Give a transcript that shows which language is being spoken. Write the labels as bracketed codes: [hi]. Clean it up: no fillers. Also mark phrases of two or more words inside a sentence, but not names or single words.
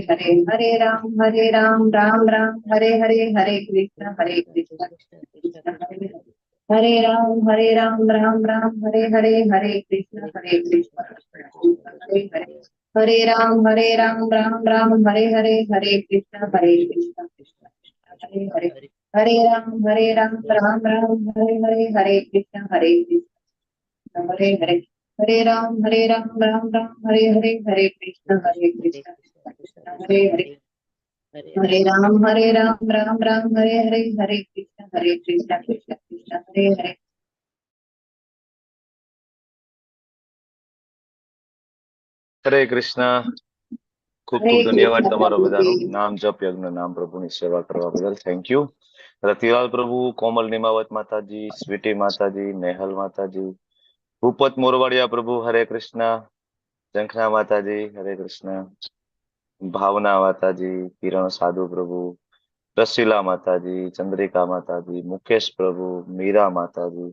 [sa] हरे हरे राम राम हरे कृष्ण कृष्ण कृष्ण हरे राम राम हरे कृष्ण कृष्ण हरे राम हरे कृष्ण कृष्ण हरे राम हरे कृष्ण हरे राम हरे कृष्ण कृष्ण हरे राम राम हरे कृष्ण कृष्ण हरे [gu] હરે કૃષ્ણ. ખૂબ ખૂબ ધન્યવાદ તમારો બધાનો. નામ જપ યજ્ઞ નામ પ્રભુની સેવા કરવા બદલ [en] thank you. [gu] રતિલાલ પ્રભુ, કોમલ નિમાવત માતાજી, સ્વીટી માતાજી, નેહલ માતાજી, ભૂપત મોરવાડિયા પ્રભુ હરે કૃષ્ણ, ઝંખના માતાજી હરે કૃષ્ણ, ભાવના માતાજી, કિરણ સાધુ પ્રભુ, રસીલા માતાજી, ચંદ્રિકા માતાજી, મુકેશ પ્રભુ, મીરા માતાજી